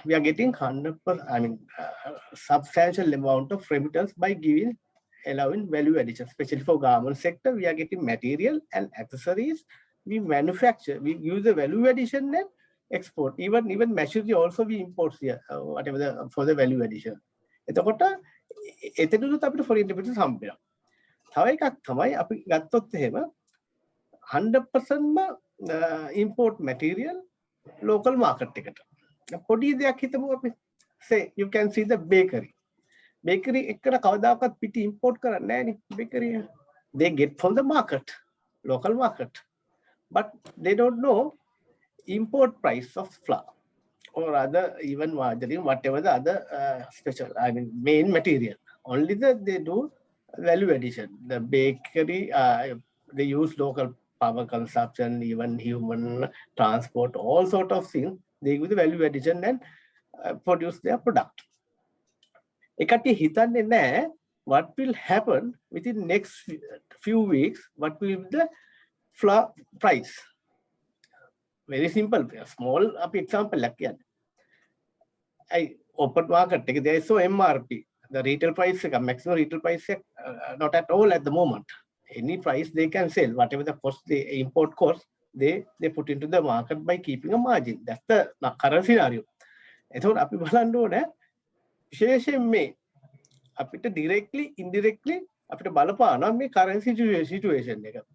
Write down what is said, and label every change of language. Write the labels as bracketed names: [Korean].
[English] We are getting 100%, substantial amount of remittance by allowing value addition, especially for garment sector. We are getting material and accessories. We manufacture, we use the value addition and export. Even machinery also we import here, whatever for the value addition. [Sinhala] එතකොට එතනදොත් අපිට foreign remittances හම්බෙනවා. තව එකක් තමයි අපි ගත්තොත් එහෙම 100% import material local market එකට. පොඩි දෙයක් හිතමු අපි. [English] Say you can see the bakery. [Sinhala] Bakery එකට කවදාකවත් පිටි import කරන්නේ නැහැ නේ bakery. [English] They get from the market, local market. But they don't know import price of flour or other even margarine, whatever the other special, main material. Only that they do value addition. The bakery, they use local power consumption, even human transport, all sort of things. They give the value addition and produce their product. [Sinhala] එකටි හිතන්නේ නැහැ [English] what will happen within next few weeks, what will be the flour price. Very simple, small example like that. Open market, there is so MRP, the retail price, maximum retail price, not at all at the moment. Any price they can sell, whatever the cost, the import cost, they put into the market by keeping a margin. That's the current scenario. [Sinhala] එතකොට අපි බලන්න ඕනේ විශේෂයෙන් මේ අපිට directly indirectly අපිට බලපානවා මේ current situation එක.